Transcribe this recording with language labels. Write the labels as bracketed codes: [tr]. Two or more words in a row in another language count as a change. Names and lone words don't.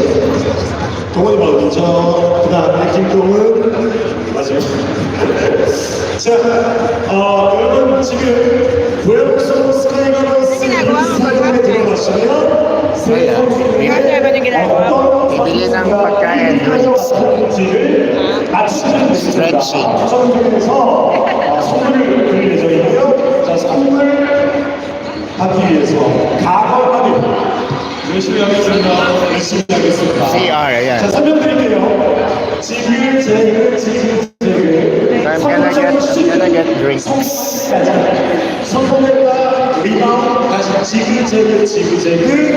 [ko] 동원이 먼저, 그 다음에 김동훈, 맞아요. 자, 여러분 지금 고영성 스카이가버스 인스타그램에 들어가시면 세 선수들의 어떤 [tl] Bibili ng pagkain. [ko] 선수를 맞추시면 됩니다. [en] Stretching. [ko] 추첨 중에서 선물을 드릴 예정이고요. 자, 선물 받기 위해서 각오하기 열심히 하겠습니다. 열심히 하겠습니다. [en] CR, yeah. [ko] 자, 설명드릴게요. 지그재그. [en] I'm gonna get drinks. [ko] 성공했다. 리바운드 다시 지그재그.